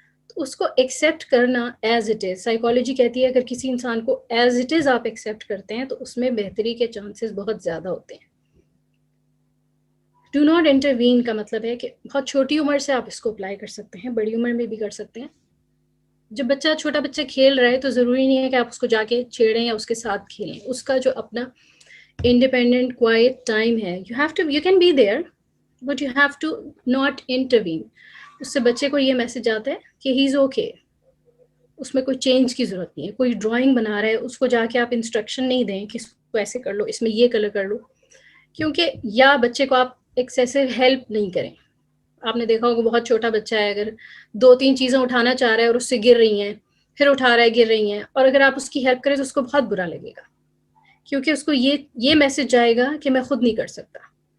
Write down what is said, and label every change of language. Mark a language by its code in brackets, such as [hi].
[hi] तो उसको एक्सेप्ट करना एज इट इज़. साइकोलॉजी कहती है अगर किसी इंसान को एज इट इज़ आप एक्सेप्ट करते हैं तो उसमें बेहतरी के चांसेस बहुत ज़्यादा होते हैं. डू नॉट इंटरवीन का मतलब है कि बहुत छोटी उम्र से आप इसको अप्लाई कर सकते हैं, बड़ी उम्र में भी कर सकते हैं. जब छोटा बच्चा खेल रहा है तो ज़रूरी नहीं है कि आप उसको जाके छेड़ें या उसके साथ खेलें. उसका जो अपना [en] independent quiet time है, you can be there but you have to not intervene. [hi] उससे बच्चे को ये मैसेज आता है कि [en] he is okay, [hi] उसमें कोई चेंज की ज़रूरत नहीं है. कोई ड्राइंग बना रहा है, उसको जाके आप इंस्ट्रक्शन नहीं दें कि इसको ऐसे कर लो, इसमें ये कलर कर लो, क्योंकि या बच्चे को आप एक्सेसिव हेल्प नहीं करें. आपने देखा होगा बहुत छोटा बच्चा है, अगर 2-3 चीज़ें उठाना चाह रहा है और उससे गिर रही हैं, फिर उठा रहा है, गिर रही हैं, और अगर आप उसकी हेल्प करें तो उसको बहुत बुरा लगेगा, क्योंकि उसको ये मैसेज जाएगा कि मैं खुद नहीं कर सकता.